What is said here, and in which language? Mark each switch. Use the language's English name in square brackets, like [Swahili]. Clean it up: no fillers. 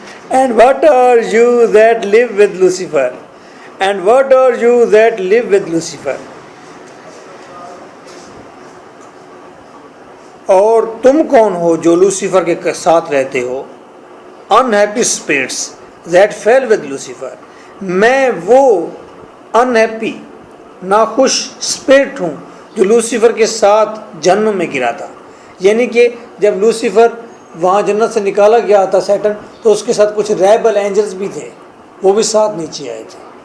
[English] And what are you that live with Lucifer? And what are you that live with Lucifer? [Urdu] اور تم کون ہو جو Lucifer کے ساتھ رہتے ہو. [English] Unhappy spirits that fell with Lucifer. [Urdu] میں وہ unhappy ناخوش اسپرٹ ہوں جو لوسیفر کے ساتھ جہنم میں گرا تھا. یعنی کہ جب لوسیفر وہاں جنت سے نکالا گیا تھا سیٹن تو اس کے ساتھ کچھ ریبل اینجلز بھی تھے وہ بھی ساتھ نیچے آئے تھے.